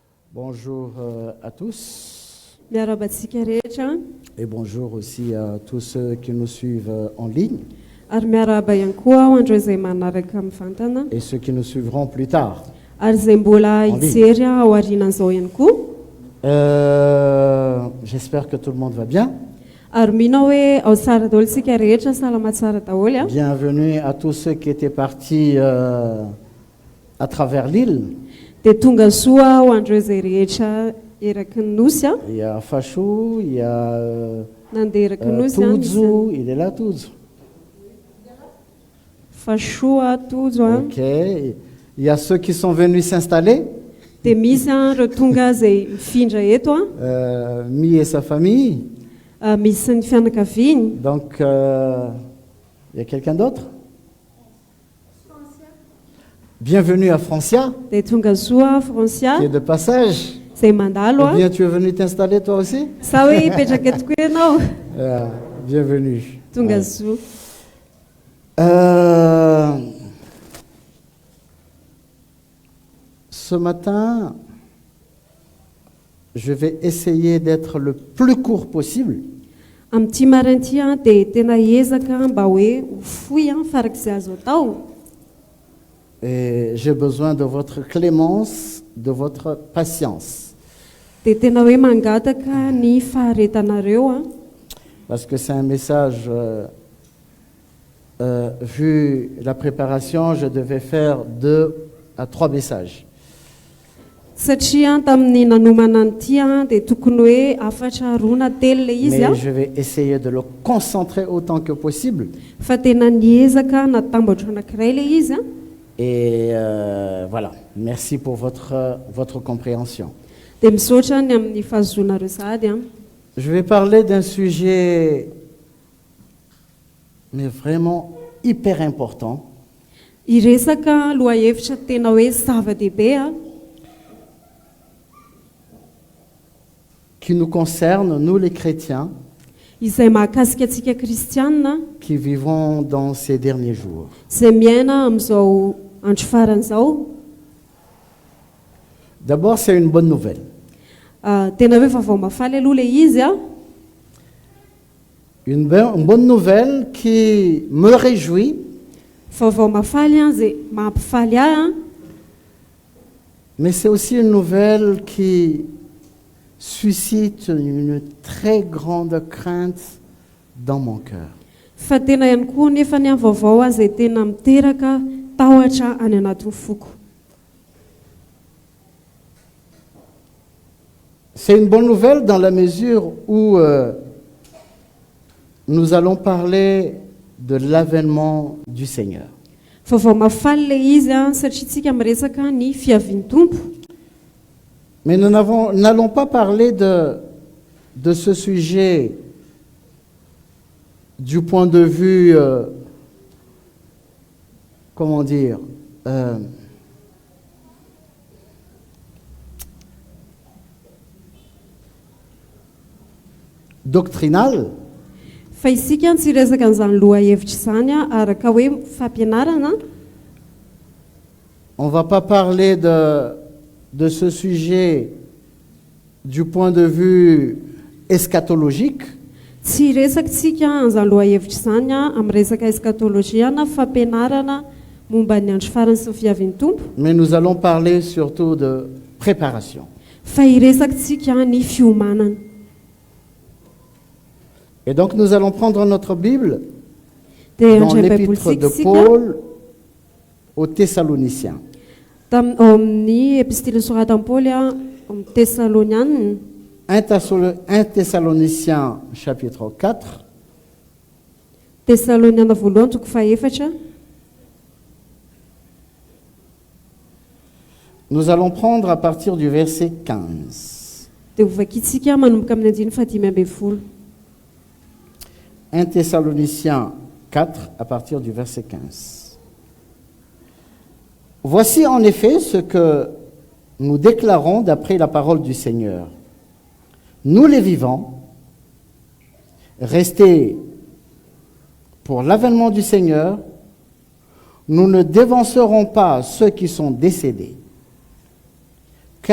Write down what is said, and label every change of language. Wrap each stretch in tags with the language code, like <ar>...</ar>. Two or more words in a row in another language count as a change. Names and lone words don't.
<fr>Bonjour à tous</fr> <mg>Miarabantsika rehetra</mg> <fr>et bonjour aussi à tous ceux qui nous suivent en ligne</fr> <mg>ary miarahaba ihany koa ho andreo izay manaraka mivantana</mg> <fr>et ceux qui nous suivront plus tard.</fr> <mg>ary izay mbola</mg> <fr>En ligne.</fr> <mg>hijery ao aorianan'izao ihany koa.</mg> <fr>J'espère que tout le monde va bien.</fr> <mg>Ary mino hoe ao tsara daholo isika rehetra, salama tsara daholo a.</mg> <fr>Bienvenue à tous ceux qui étaient partis à travers l'île.</fr> <mg>Dia tonga soa ho andreo izay rehetra eraky ny nosy a,</mg> <fr>Il y a Fachou, il y a</fr> <mg>nandeha eraky ny nosy a,</mg> <fr>Touzou, il est là Touzou. Fasoa, Tojo a. Ok. Il y a ceux qui sont venus s'installer,</fr> <mg>Dia misy a ireo tonga izay mifindra eto a,</mg> <fr>Mi et sa famille.</fr> <mg>misy ny fianakaviany.</mg> <fr>Donc, il y a quelqu'un d'autre? Bienvenue à Francia,</fr> <mg>Dia tonga soa Francia</mg> <fr>qui est de passage.</fr> <mg>izay mandalo</mg> <fr>Ou</fr> <mg>a.</mg> <fr>bien tu es venu t'installer toi aussi?</fr> <mg>Sa hoe hipetraka eto koa ianao.</mg> <fr>Bienvenue.</fr> <mg>Tonga</mg> <fr>Ouais.</fr> <mg>soa.</mg> <fr>Ce matin, je vais essayer d'être le plus court possible.</fr> <mg>Amin'ity marainty a dia tena ezaka mba hoe ho fohy a farak'izay azo atao.</mg> <fr>Et j'ai besoin de votre clémence, de votre patience.</fr> <mg>Dia tena hoe mangataka ny faharetanareo a,</mg> <fr>Parce que c'est un message, vu la préparation, je devais faire 2 à 3 messages.</fr> <mg>satria tamin'ny nanomana an'ity a dia tokony hoe afatra roa na telo ilay izy a,</mg> <fr>Mais je vais essayer de le concentrer autant que possible.</fr> <mg>fa tena niezaka natambatra anankiray ilay izy a.</mg> <fr>Et voilà, merci pour votre compréhension.</fr> <mg>Dia misaotra ny amin'ny fahazonareo sahady a.</mg> <fr>Je vais parler d'un sujet, mais vraiment hyper important,</fr> <mg>Hiresaka lohahevitra tena hoe zava-dehibe a,</mg> <fr>qui nous concerne, nous les chrétiens,</fr> <mg>izay mahakasika antsika kristianina</mg> <fr>qui vivons dans ces derniers jours.</fr> <mg>izay miaina amin'izao andro faran'izao.</mg> <fr>D'abord, c'est une bonne nouvelle.</fr> <mg>Tena hoe vaovao mafaly aloha ilay izy a.</mg> <fr>Une bonne nouvelle qui me réjouit,</fr> <mg>Vaovao mafaly a izay mampifaly ahy a,</mg> <fr>mais c'est aussi une nouvelle qui suscite une très grande crainte dans mon cœur.</fr> <mg>fa tena ihany koa nefa ny amin'ny vaovao a izay tena miteraka tahotra any anatin'ny foko.</mg> <fr>C'est une bonne nouvelle dans la mesure où nous allons parler de l'avènement du Seigneur.</fr> <mg>Vaovao mafaly ilay izy a satria tsika miresaka ny fiavian'ny tompo.</mg> <fr>Mais nous n'allons pas parler de ce sujet du point de vue, comment dire, doctrinal,</fr> <mg>Fa isika tsy hiresaka an'izany lohahevitra izany a araka hoe fampianarana.</mg> <fr>on ne va pas parler de ce sujet du point de vue eschatologique,</fr> <mg>Tsy hiresaka tsika an'izany lohahevitra izany a amin'ny resaka eskatolojia na fampianarana momba ny andro farany sy ny fiavian'ny tompo,</mg> <fr>mais nous allons parler surtout de préparation.</fr> <mg>fa hiresaka tsika ny fiomanana.</mg> <fr>Et donc nous allons prendre notre Bible</fr> <mg>Dia</mg> <fr>dans</fr> <mg>andray</mg> <fr>l'épître</fr> <mg>baiboly</mg> <fr>de</fr> <mg>tsika</mg> <fr>Paul aux Thessaloniciens.</fr> <mg>ao amin'ny epistily soratan'i Paoly a amin'ny Tesalonianina.</mg> <fr>1 Thessaloniciens chapitre 4,</fr> <mg>Tesaloniana voalohany toko fahaefatra.</mg> <fr>nous allons prendre à partir du verset 15.</fr> <mg>Dia hovakitsika manomboka amin'ny andiny fahadimy ambin'ny folo.</mg> <fr>1 Thessaloniciens 4 à partir du verset 15. Voici en effet ce que nous déclarons d'après la parole du Seigneur. Nous les vivants, restés pour l'avènement du Seigneur, nous ne dévancerons pas ceux qui sont décédés.</fr>